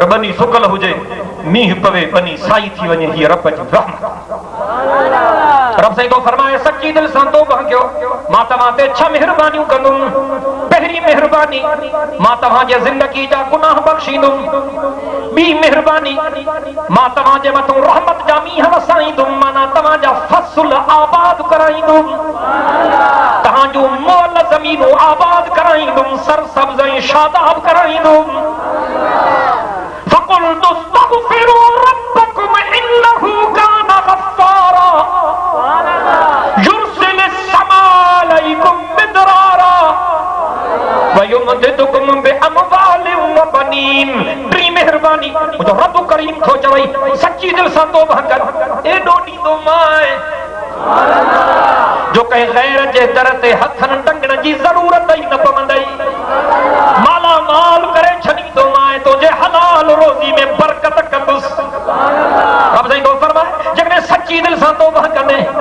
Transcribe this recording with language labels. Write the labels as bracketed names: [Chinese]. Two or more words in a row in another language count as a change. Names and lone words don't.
[Sindhi] बनी सुकल हुजे मींहुं पवे बनी साई थी वञे हीअ रब जी रहमत रब साईं तो फरमाए सच्ची दिल सां तौबा कयो मां तव्हां ते 6 महिरबानियूं कंदुमि पहिरीं महिरबानी मां तव्हांजे ज़िंदगी जा गुनाह बख़्शींदुमि ॿी महिरबानी मां तव्हांजे मथां रहमत जा मींहं वसाईंदुमि माना तव्हांजा फसल आबाद कराईंदुमि तव्हांजूं मोल ज़मीनूं आबाद कराईंदुमि सरसब्ज़ ऐं शादाब कराईंदुमि [Arabic] فقلت استغفروا ربكم إنه كان غفارا يرسل السماء عليكم مدرارا ويمددكم بأموال وبنين [Sindhi] टी महिरबानी मुंहिंजो रब करीम थो चवई सची दिल सां तौबा कर एॾो ॾींदो मां जो कंहिं ग़ैर जे दर ते हथनि टंगण जी ज़रूरत ई न पवंदई माला माल करे छॾींदो मां तुंहिंजे हलाल रोज़ी में बरकत कंदुसि रब साईं तो फरमाए जेकॾहिं सची दिल सां तौबा कंदे